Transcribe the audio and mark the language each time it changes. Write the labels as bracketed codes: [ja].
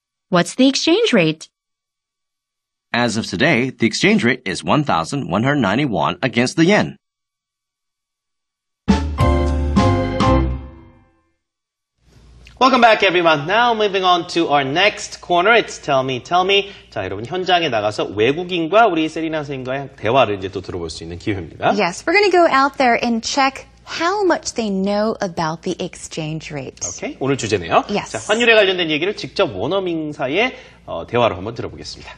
[en] What's the exchange rate? As of today, the exchange rate is 1,191 against the yen. Welcome back, everyone. Now moving on to our next corner. It's Tell Me, Tell Me. [ko] 자, 여러분 현장에 나가서 외국인과 우리 세리나 선생님과의 대화를 이제 또 들어볼 수 있는 기회입니다. [en] Yes, we're going to go out there and check how much they know about the exchange rate. [ko] Okay, 오늘 주제네요. [en] Yes. [ko] 자, 환율에 관련된 얘기를 직접 원어민사의 대화로 한번 들어보겠습니다.